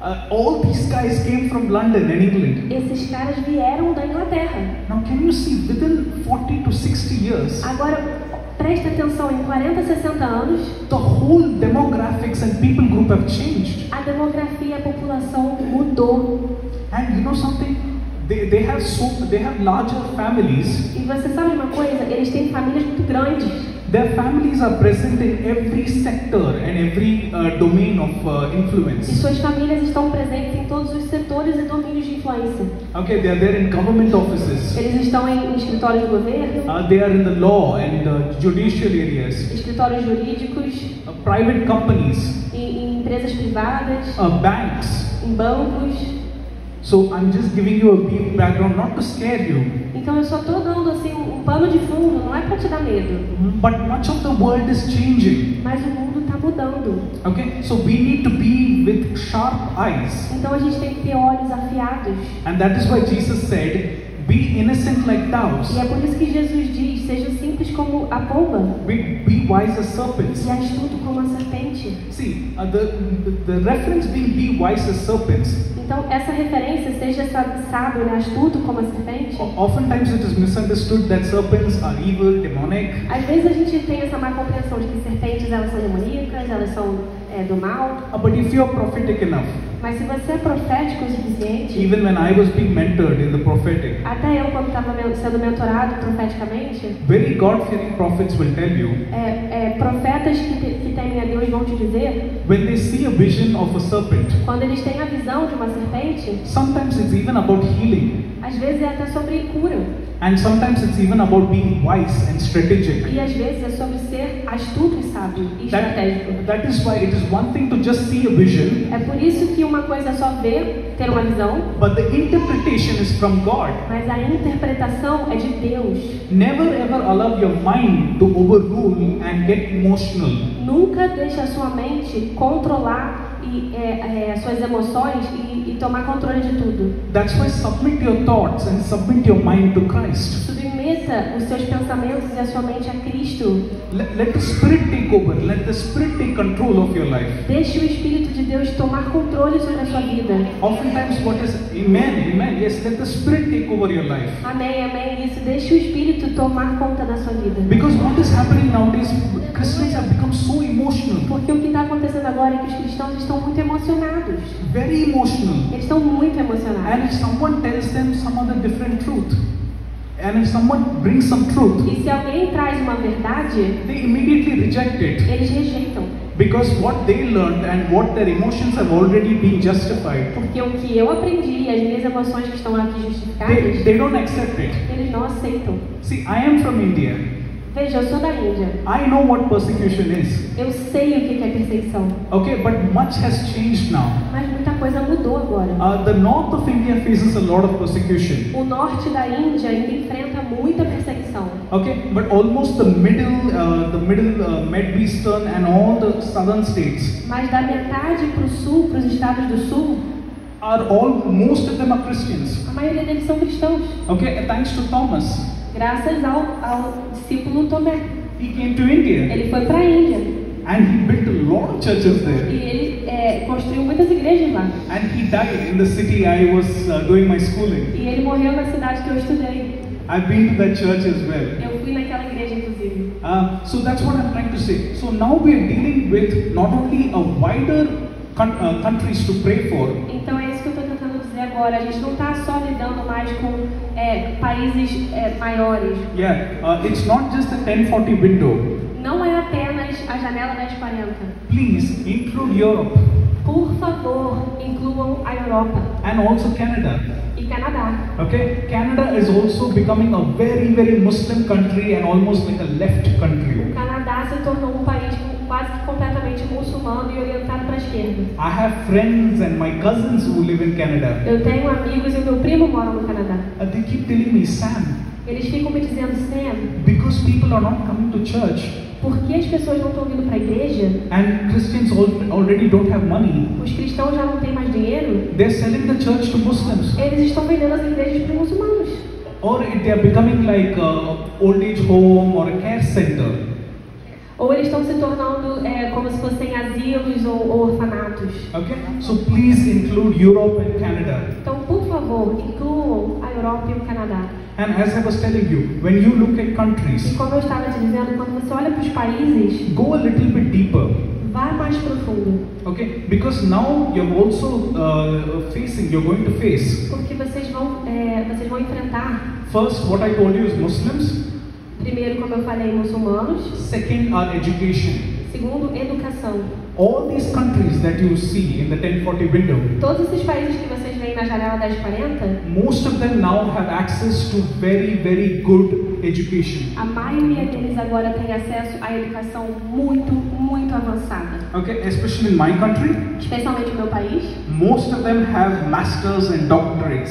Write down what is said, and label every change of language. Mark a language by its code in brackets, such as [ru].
[en] All these guys came from London and England. [pt] Esses caras vieram da Inglaterra. [en] Now can you see, within 40 to 60 years, [pt] Agora, presta atenção, em 40, 60 anos, [en] the whole demographics and people group have changed. [pt] a demografia, a população mudou. [en] And you know something? They have larger families. [pt] E você sabe uma coisa? Eles têm famílias muito grandes. [en] Their families are present in every sector and every domain of [pt] E [en] influence. [pt] suas famílias estão presentes em todos os setores e domínios de influência. [en] Okay, they are there in government offices. [pt] Eles estão em escritórios de governo, [en] They are in the law and judicial areas, [pt] escritórios jurídicos, [en] private companies, [pt] em empresas privadas, [en] banks. [pt] em bancos. [en] So I'm just giving you a brief background, not to scare you, [pt] Então eu só estou dando assim um pano de fundo, não é para te dar medo, [en] but much of the world is changing. [pt] mas o mundo está mudando. [en] Okay, so we need to be with sharp eyes, [pt] Então a gente tem que ter olhos afiados. [en] and that is why Jesus said, "Be innocent like doves, [pt] E é por isso que Jesus diz, seja simples como a pomba [en] be wise as serpents." [pt] e astuto como a serpente. [en] See, the reference being be wise as serpents. [pt] Então essa referência, seja sábio, né, astuto como a serpente. [en] Oftentimes it is misunderstood that serpents are evil, demonic. [pt] Às vezes a gente tem essa má compreensão de que serpentes elas são demoníacas, elas são do mal. [en] But if you are prophetic enough, [pt] Mas se você é profético o suficiente, [en] even when I was being mentored in the prophetic, [pt] até eu quando estava sendo mentorado profeticamente, [en] very God-fearing prophets will tell you, [pt] profetas que temem a Deus vão te dizer, [en] when they see a vision of a serpent, [pt] quando eles têm a visão de uma serpente, [en] sometimes it's even about healing, [pt] às vezes é até sobre cura. [en] and sometimes it's even about being wise and strategic. [pt] E às vezes é sobre ser astuto e sábio e estratégico. [en] That is why it is one thing to just see a vision, [pt] É por isso que uma coisa é só ver, ter uma visão, [en] but the interpretation is from God. [pt] mas a interpretação é de Deus. [en] Never ever allow your mind to overrule and get emotional. [pt] Nunca deixe a sua mente controlar as suas emoções e tomar controle de tudo. [en] That's why submit your thoughts and submit your mind to Christ. [pt] Submeta os seus pensamentos e a sua mente a Cristo. [en] Let the Spirit take over. Let the Spirit take control of your life. [pt] Deixe o Espírito de Deus tomar controle sobre a sua vida. [en] Oftentimes what is, amen, yes, let the Spirit take over your life. [pt] Amém, amém. Isso, deixe o Espírito tomar conta da sua vida. [en] Because what is happening nowadays, Christians have become so emotional. [pt] Porque o que está acontecendo agora é que os cristãos estão muito emocionados. [en] Very emotional. [pt] Eles estão muito emocionados. [en] And if someone tells them some other different truth, and if someone brings some truth, [pt] E se alguém traz uma verdade, [en] they immediately reject it. [pt] eles rejeitam. [en] Because what they learned and what their emotions have already been justified, [pt] Porque o que eu aprendi e as minhas emoções que estão aqui justificadas, [en] they don't accept it. [pt] eles não aceitam. [en] See, I am from India. [pt] Veja, eu sou da Índia. [en] I know what persecution is. [pt] Eu sei o que é perseguição. [en] Okay, but much has changed now. [pt] Mas muita coisa mudou agora. [en] The north of India faces a lot of persecution. [pt] O norte da Índia ainda enfrenta muita perseguição. [en] Okay, but almost the middle, Mid Eastern and all the southern states [pt] Mas da metade para o sul, para os estados do sul, [en] most of them are Christians. [pt] a maioria deles são cristãos. [en] Okay, and thanks to Thomas, [pt] Graças ao discípulo Tomé. [en] he came to India [pt] Ele foi para a Índia. [en] and he built a lot of churches [pt] E [en] there. [pt] ele construiu muitas igrejas lá. [en] And he died in the city I was doing my schooling. [pt] E ele morreu na cidade que eu estudei. [en] I've been to that church as well. [pt] Eu fui naquela igreja, inclusive. [en] So that's what I'm trying to say. So now we are dealing with not only a wider countries to pray for, [pt] Então é isso que eu estou tentando dizer agora. A gente não está só lidando mais com países maiores. [en] it's not just the 1040 window. [pt] Não é apenas a janela 1040. [en] Please include Europe [pt] Por favor, incluam a Europa [en] and also Canada. [pt] e Canadá. [en] Okay, Canada is also becoming a very, very Muslim country and almost like a left country. [pt] O Canadá se tornou um país quase que completamente muçulmano e orientado para a esquerda. [en] I have friends and my cousins who live in Canada. [pt] Eu tenho amigos e o meu primo mora no Canadá. [en] They keep telling me, Sam, [pt] Eles ficam me dizendo, Sam, [en] because people are not coming to church [pt] por que as pessoas não estão vindo para a igreja? [en] and Christians already don't have money, [pt] Os cristãos já não têm mais dinheiro? [en] they're selling the church to Muslims. [pt] Eles estão vendendo as igrejas para os muçulmanos. [en] Or they are becoming like a old age home or a care center. [pt] Ou eles estão se tornando como se fossem asilos ou orfanatos. [en] Okay, so please include Europe and Canada. [pt] Então, por favor, incluam a Europa e o Canadá. [en] And as I was telling you, when you look at [pt] E [en] countries, [pt] como eu estava te dizendo, quando você olha para os países, [en] go a little bit deeper. [pt] vá mais profundo. [en] Okay, because now you're also you're going to face. [pt] Porque vocês vão enfrentar, [en] First, what I told you is Muslims. [pt] primeiro, como eu falei, muçulmanos. [en] Second, our education. [pt] Segundo, educação. [en] All these countries that you see in the 1040 window, [pt] Todos esses países que vocês veem na janela 1040, [en] most of them now have access to very, very good education. [pt] a maioria deles agora tem acesso à educação muito, muito avançada. [en] Okay, especially in my country, [pt] Especialmente no meu país, [en] most of them have masters and doctorates.